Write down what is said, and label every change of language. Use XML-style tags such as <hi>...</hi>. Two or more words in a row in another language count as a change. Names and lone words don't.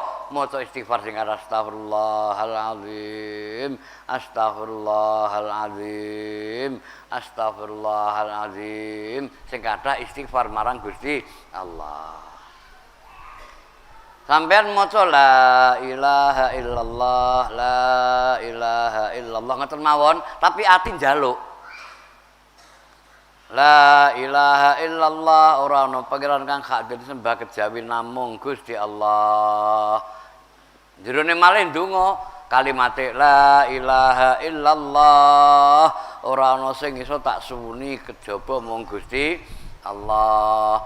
<jv>Maca istighfar sing</jv> <ar>أستغفر الله العظيم، أستغفر الله العظيم، أستغفر الله العظيم.</ar> <jv>Sing kathah istighfar marang Gusti Allah. Sampeyan maca</jv> <ar>لا إله إلا الله، لا إله إلا الله</ar> <jv>ngoten mawon, tapi ati njaluk.</jv> <ar>لا إله إلا الله</ar> <jv>ora ana pangeran kang hak disembah kejawi namung Gusti Allah. Jerone malih ndonga kalimate</jv> <ar>لا إله إلا الله</ar> <jv>ora ana sing iso tak suwuni kejaba mung Gusti Allah.</jv>